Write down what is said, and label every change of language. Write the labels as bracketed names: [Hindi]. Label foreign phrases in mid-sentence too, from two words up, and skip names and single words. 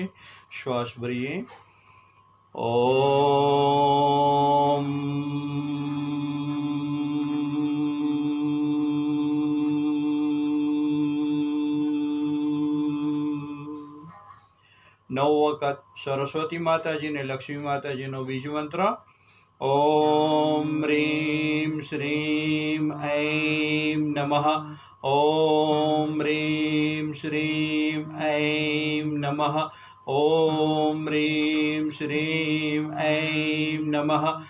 [Gujarati] શ્વાસ ભરીએ। ઓમ। નવ વખત સરસ્વતી માતાજીને લક્ષ્મી માતાજીનો બીજ મંત્ર। [Sanskrit] ओम ह्रीं श्रीं ऐं नमः। ओम ह्रीं श्रीं ऐं नमः। ओम ह्रीं श्रीं ऐं नमः।